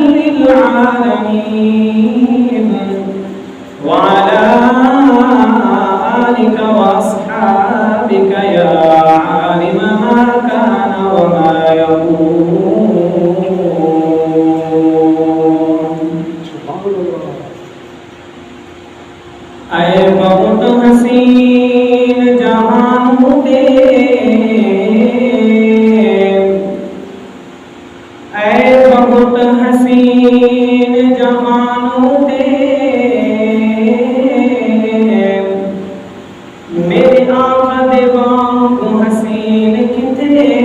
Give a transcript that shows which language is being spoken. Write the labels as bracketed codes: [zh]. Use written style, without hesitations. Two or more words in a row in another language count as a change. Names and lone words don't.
[ar] للعالمين وعلى آلك وأصحابك يا عالم ما كان وما [pa] يكون اے بہت حسین جہاں دے اے بہت حسین جہاں دے میرے آقا دے وانگوں حسین کتنے